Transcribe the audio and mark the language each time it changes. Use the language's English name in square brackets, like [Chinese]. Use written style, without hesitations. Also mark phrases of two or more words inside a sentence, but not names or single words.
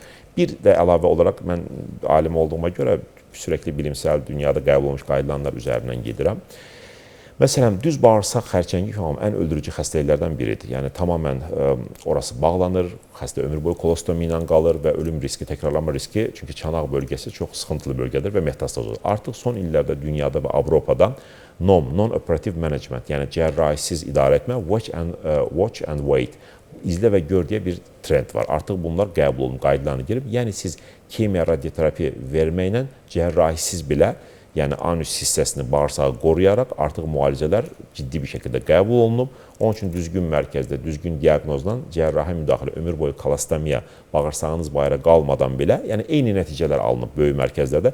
[Azerbaijani] Bir də əlavə olaraq mən alim olduğuma görə [Turkish] sürekli bilimsel [Azerbaijani] dünyada qəbul olunmuş qaydalar üzərindən gedirəm. Məsələn, düz bağırsaq xərçəngi ən öldürücü xəstəliklərdən biridir. Yəni tamamən orası bağlanır, xəstə ömür boyu kolostomi ilə qalır və ölüm riski, təkrarlanma riski, çünki çanaq bölgəsi çox sıxıntılı bölgədir və metastaz olur. Artıq son illərdə dünyada və Avropada [English] non-operative management, [Azerbaijani] yəni cərrahisiz idarə etmə, [English] watch and wait, [Azerbaijani] izlə və gör deyə bir trend var. Artıq bunlar qəbul olunub, qaydalarına girib. Yəni siz kimya, radioterapiya verməklə cərrahisiz belə, yəni anüs hissəsini, bağırsağı qoruyaraq artıq müalicələr ciddi bir şəkildə qəbul olunub. Onun üçün düzgün mərkəzdə, düzgün diaqnozla cərrahi müdaxilə, ömür boyu kolostomiya, bağırsağınız bayra qalmadan belə, yəni eyni nəticələr alınıb böyük mərkəzlərdə.